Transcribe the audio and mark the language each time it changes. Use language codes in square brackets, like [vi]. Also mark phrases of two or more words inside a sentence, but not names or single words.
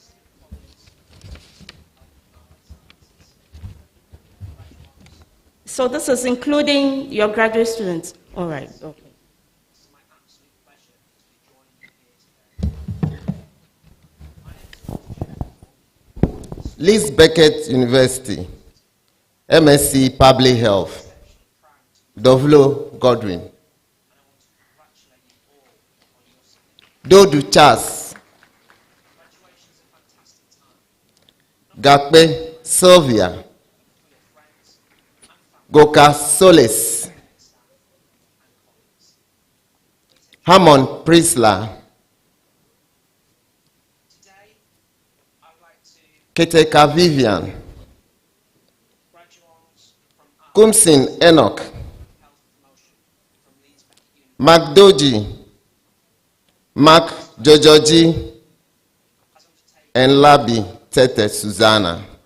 [en] So this is including your graduate students. All right, okay. Leeds Beckett University, MSc Public Health, Dovlo Godwin. Dodu Charles, Gakpe Sylvia, Goka Solis, Hammond Prisla, Keteka Vivian, Kumsin Enoch, Magdoji, Mark Jojoji, and Labi Tete Susanna.